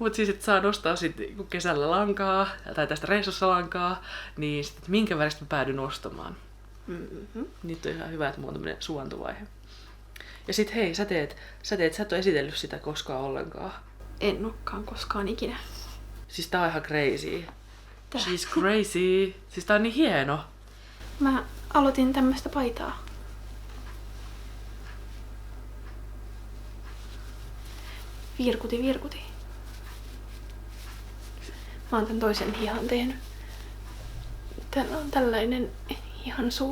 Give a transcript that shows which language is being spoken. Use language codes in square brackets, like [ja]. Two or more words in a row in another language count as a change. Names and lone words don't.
[fi] Mutta siis, että saa nostaa sit kesällä lankaa, tai tästä reissussa lankaa, niin sit, minkä väristä mä päädyin ostamaan. Mm-hmm. Niitä on ihan hyvä, että mulla on tämmönen suuntuvaihe. Ja sit hei, sä et ole esitellyt sitä koskaan ollenkaan. En olekaan koskaan ikinä. Siis tää on ihan crazy. [en] She's crazy. [fi] Siis tää on niin hieno. Mä aloitin tämmöstä paitaa. Virkuti. Mä oon tän toisen hihan tehnyt. Täällä on tällainen hihansuu.